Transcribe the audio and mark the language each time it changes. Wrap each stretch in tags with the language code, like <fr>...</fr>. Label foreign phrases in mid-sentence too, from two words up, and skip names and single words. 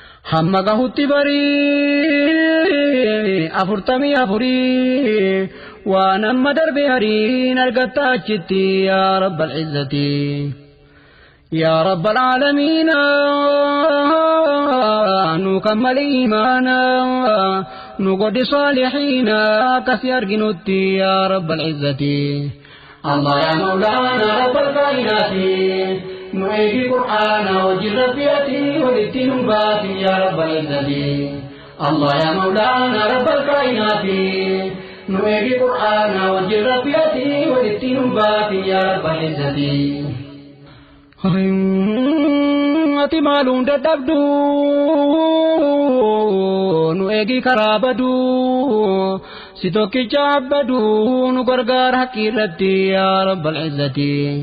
<om>Hamma gahutti barii, afurtamii afurii, waan amma darbe hariin argatta achitti,</om> <ar>يا رب العزة. يا رب العالمين,</ar> <om>nu kammali imaana, nu godhi saalihiina, akkasi arginutti,</om> <ar>يا رب العزة. الله يا مولانا رب الكائنات،</ar> <om>nu eegi Qur'aana wajjin Rabbi ati walitti nu baatin</om> <ar>يا رب العزة. الله يا مولانا رب الكائنات،</ar> <om>nu eegi Qur'aana wajjin Rabbi ati walitti nu baatin</om> <ar>يا رب العزة.</ar> <om>Ati maaluun dadhabdu, nu eegi karaa badu, si tokkicha abbadu, nu gargaar haqqi irratti</om> <ar>يا رب العزة.</ar>